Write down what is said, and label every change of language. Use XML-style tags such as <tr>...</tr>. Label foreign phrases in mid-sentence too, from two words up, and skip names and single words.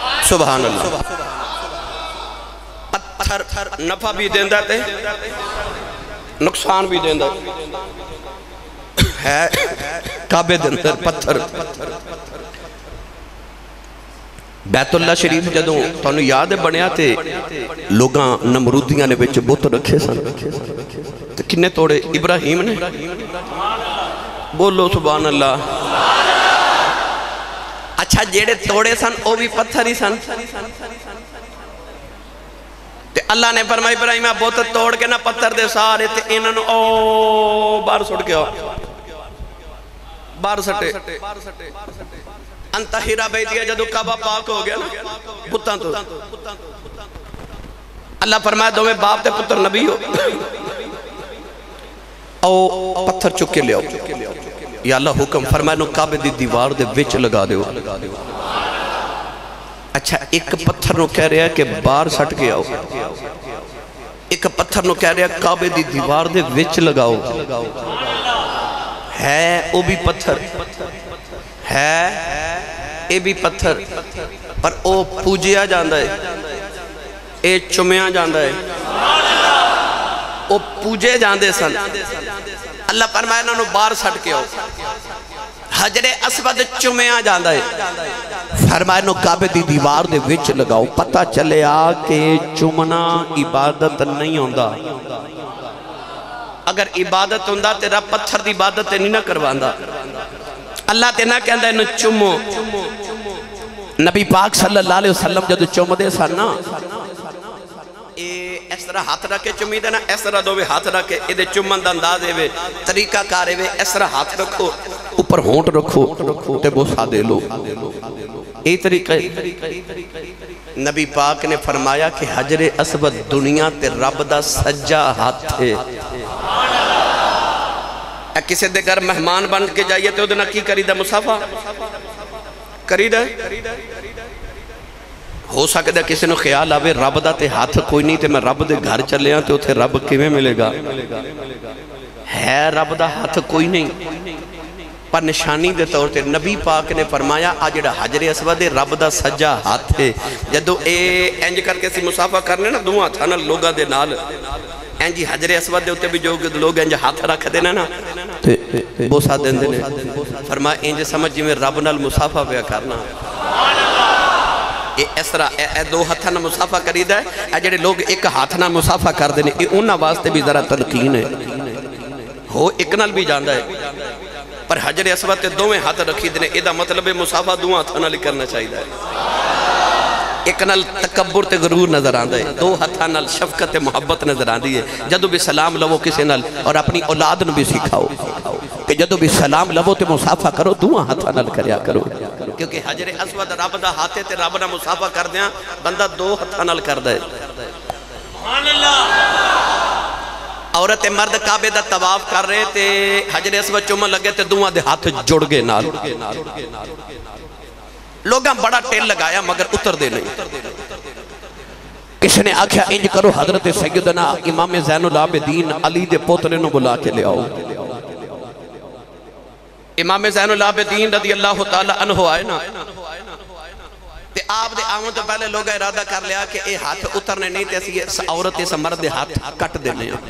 <ar>سبحان اللہ.</ar> <pa>پتھر نفع بھی دیندہ تے نقصان بھی دیندہ ہے. کعبے دے اندر پتھر. بیت اللہ شریف جدوں تانوں یاد بنیا تے لوگاں نمرودیاں نے وچ بت رکھے سن تے کنے توڑے؟ ابراہیم نے. بولو</pa> <ar>سبحان اللہ.</ar> <pa>اچھا جیڑے توڑے سن او بھی پتھر ہی سن تے اللہ نے فرمایا ابراہیم بت توڑ کے نہ پتھر دے سارے تے انہاں نوں او باہر سٹ کے باہر سٹے. انتہیرہ بیتیا جدو کعبہ پاک ہو گیا نا بتاں تو اللہ فرمایا دوویں باپ تے پتر نبی ہو او پتھر چک کے لے آؤ.</pa> <ar>یا اللہ</ar> <pa>حکم فرمایا نو کعبے دی دیوار دے وچ لگا دیو. اچھا ایک پتھر نو کہہ رہا ہے کہ باہر سٹ کے آؤ, ایک پتھر نو کہہ رہا ہے کعبے دی دیوار دے وچ لگاؤ. ہے او بھی پتھر ہے اے بھی پتھر پر او پوجیا جاندہ ہے, اے چمیا جاندہ ہے. او پوجے جاندے سن. اللہ فرمایا انہوں باہر سٹ کے آؤ. حجر اسود چمیا جاندہ ہے. فرمایا انہوں کعبے دی دیوار دے وچ لگاؤ. پتہ چلے آ کہ چمنا عبادت نہیں ہوندہ. اگر عبادت ہوندہ تے رب پتھر دی عبادت نہیں نہ کرواندہ. اللہ تے نہ کہندہ انہوں چمو. نبی پاک</pa> <ar>صلی اللہ علیہ وسلم</ar> <pa>جدو چم دے سن نا اس طرح ہاتھ رکھے چمی دینا, اس طرح دو بھی ہاتھ رکھے ادھے چمن دا اندازے وے طریقہ کارے وے. اس طرح ہاتھ رکھو اوپر ہونٹ رکھو تے بوسا دے لو. اے طریقہ نبی پاک نے فرمایا کہ حجر اسود دنیا تے رب دا سجا ہاتھ ہے. کسی دے گھر مہمان بن کے جائیے تو ادھنا کی کری دا مصافہ کری دا. ہو سکتا ہے کسی نے خیال آوے رب دا تے ہاتھ کوئی نہیں تے میں رب دے گھر چلے ہاں تے اتھے رب کیویں ملے گا. ہے رب دا ہاتھ کوئی نہیں پر نشانی دے طور تے نبی پاک نے فرمایا آج جڑا حجر اسود رب دا سجا ہاتھ ہے. جدو اے انج کر کے سی مصافہ کرنے نا دو ہاتھ نا لوگاں دے نال انجی حجر اسود دے ہوتے بھی جو لوگ انج ہاتھ رکھ دینا نا بوسا دین دینے. فرمایا انج سمجھ جی میں رب نال مصافہ پیا کرنا. اس طرح دو ہاتھ نہ مصافہ کرید ہے. جڑے لوگ ایک ہاتھ نہ مصافہ کر دینے یہ انہاں واسطے بھی ذرا تلقین ہے. ہو ایک نال بھی جاندہ ہے پر حجر اسود تے دوویں ہاتھ رکھی دینے ایدہ مطلب مصافہ دو ہاتھ نہ کرنا چاہیے ہے. ایک نال تکبر تے غرور نظر آندہ ہے, دو ہاتھ نال شفقت تے محبت نظر آندی ہے. جدو بھی سلام لو کسی نال اور اپنی اولاد نو بھی سکھاؤ کہ جدو بھی سلام لو تے مصافہ کرو دو ہاتھ نال کریا کرو. کیونکہ حجر اسود رب دا ہاتھ تے رب نہ مصافہ کر دیاں بندہ دو ہاتھ نال کر دے. عورت مرد کعبے دا طواف کر رہے تے حجر اسود چومن لگے تے دوہاں دے ہاتھ جڑ گئے نال. لوگاں بڑا ٹیل لگایا مگر اتر دے نہیں. کسی نے آکھیا انج کرو حضرت سیدنا امام زین العابدین علی دے پوترے نو بلا کے لے آؤ. امام زین العابدین</pa> <ar>رضی اللہ تعالی عنہ</ar> <pa>آئے نا تے آپ دے آمن تو پہلے لوگا ارادہ کر لیا کہ اے ہاتھ اترنے نہیں تے اسی عورت اس مرد ہاتھ کٹ دینے.</pa>